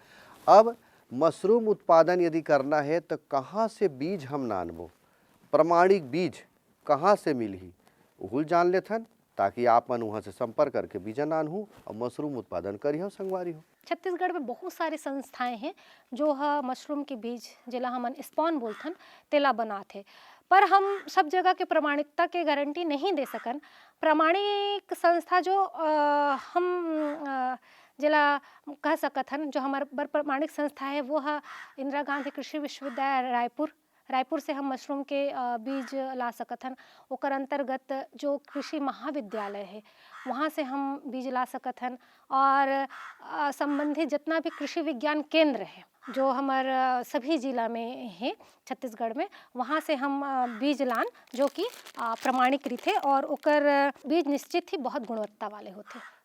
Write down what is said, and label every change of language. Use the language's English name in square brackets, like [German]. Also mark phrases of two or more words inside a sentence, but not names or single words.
[Chhattisgarhi] अब मशरूम उत्पादन यदि करना है तो कहाँ से बीज हम नानबो, प्रमाणिक बीज कहाँ से मिलही उहुल जान लेथन, ताकि आप मन वहाँ से संपर्क करके बीजा नान हो और मशरूम उत्पादन करी हो संगवारी हो। छत्तीसगढ़ में बहुत सारी संस्थाएं हैं जो मशरूम के बीज जिला हमन स्पॉन बोलथन तेला बनाथे, पर हम सब जगह के प्रमाणिकता के गारंटी नहीं दे सकन। प्रमाणिक संस्था जो हम जिला कह सकत हन, जो हमारे बर प्रमाणिक संस्था है वो है इंदिरा गांधी कृषि विश्वविद्यालय रायपुर से हम मशरूम के बीज ला सकत हन। ओकर अंतर्गत जो कृषि महाविद्यालय है वहाँ से हम बीज ला सकत हन। और संबंधित जितना भी कृषि विज्ञान केंद्र है जो हमार सभी जिला में है छत्तीसगढ़ में, वहाँ से हम बीज लान जो कि प्रमाणिक रीथे और ओकर बीज निश्चित ही बहुत गुणवत्ता वाले होते।